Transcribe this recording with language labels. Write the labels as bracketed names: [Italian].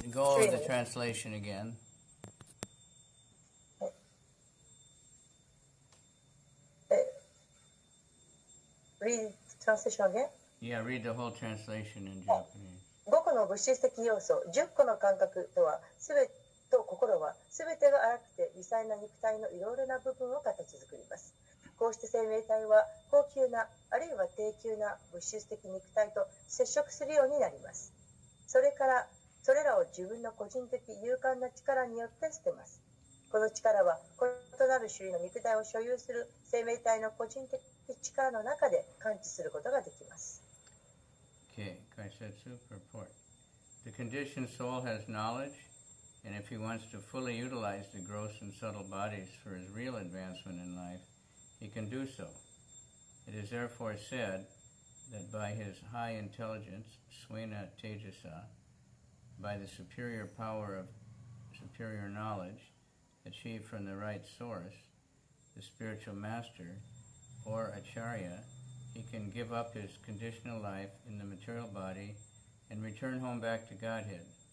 [English] Go over the translation again. Read translation again? Yeah, read the whole translation in Japanese. [Japanese] 5個の物質的要素、10個の感覚とは、すべてと心は、すべてが荒くて微細な肉体のいろいろな部分を形作ります。こうして生命体は高級な、あるいは低級な物質的肉体と接触するようになります。それから、それらを自分の個人的勇敢な力によって捨てます。この力は、異なる種類の肉体を所有する生命体の個人的力の中で感知することができます。 [English] Okay, Kaisetsu purport. The conditioned soul has knowledge, and if he wants to fully utilize the gross and subtle bodies for his real advancement in life, he can do so. It is therefore said that by his high intelligence, Swena Tejasa, by the superior power of superior knowledge, achieved from the right source, the spiritual master, or acharya, he can give up his conditional life in the material body and return home back to Godhead.